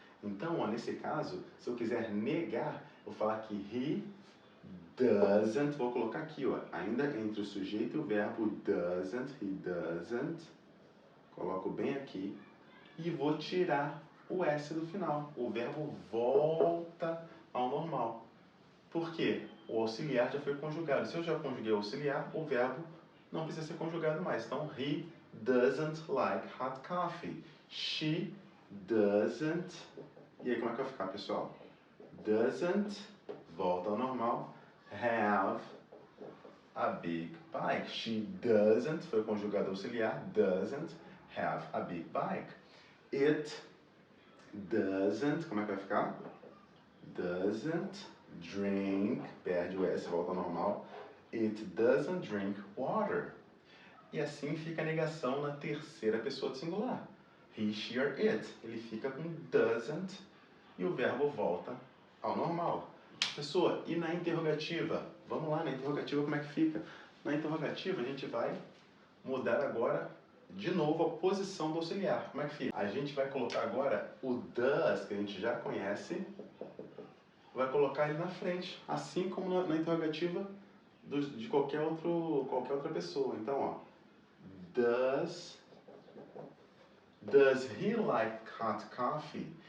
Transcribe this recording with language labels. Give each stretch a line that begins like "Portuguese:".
Portuguese: Então, ó, nesse caso, se eu quiser negar, eu vou falar que
English: he doesn't,
Portuguese: vou colocar aqui, ó, ainda entre o sujeito e o verbo
English: doesn't, he doesn't,
Portuguese: coloco bem aqui, e vou tirar o S do final. O verbo volta ao normal. Por quê? O auxiliar já foi conjugado. Se eu já conjuguei o auxiliar, o verbo não precisa ser conjugado mais. Então,
English: he doesn't like hot coffee. She doesn't...
Portuguese: E aí, como é que vai ficar, pessoal?
English: Doesn't,
Portuguese: volta ao normal,
English: have a big bike. She doesn't,
Portuguese: foi conjugado auxiliar,
English: doesn't have a big bike. It doesn't,
Portuguese: como é que vai ficar?
English: Doesn't drink,
Portuguese: perde o S, volta ao normal.
English: It doesn't drink water.
Portuguese: E assim fica a negação na terceira pessoa do singular.
English: He, she or it.
Portuguese: Ele fica com doesn't e o verbo volta ao normal. Pessoa, e na interrogativa? Vamos lá, na interrogativa como é que fica? Na interrogativa a gente vai mudar agora de novo a posição do auxiliar. Como é que fica? A gente vai colocar agora o does, que a gente já conhece, vai colocar ele na frente, assim como na interrogativa de qualquer outra pessoa. Então, ó,
English: does he like hot coffee?